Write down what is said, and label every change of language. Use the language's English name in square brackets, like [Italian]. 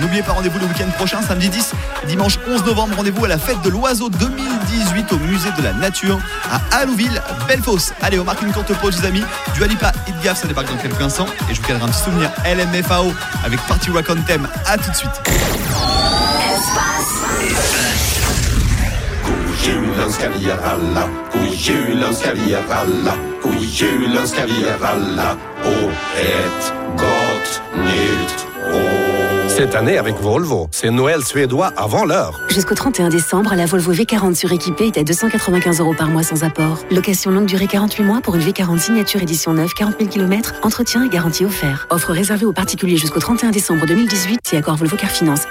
[French] N'oubliez pas rendez-vous le week-end prochain, samedi 10, dimanche 11 novembre, rendez-vous à la fête de l'oiseau 2018 au musée de la nature à Allouville, Belfosse. Allez, on marque une courte pause, les amis. Dua Lipa, Hit Gaff, ça débarque dans quelques instants. Et je vous cadre un petit souvenir LMFAO avec Party Rock on Theme. A tout de suite. [Swedish] God jul önskar vi er alla och ett gott nytt år. [French] Cette année avec Volvo, c'est Noël suédois avant l'heure. Jusqu'au 31 décembre, la Volvo V40 suréquipée est à 295€ par mois sans apport. Location longue durée 48 mois pour une V40 signature édition 9, 40 000 km, entretien et garantie offert. Offre réservée aux particuliers jusqu'au 31 décembre 2018 et accord Volvo Car Finance.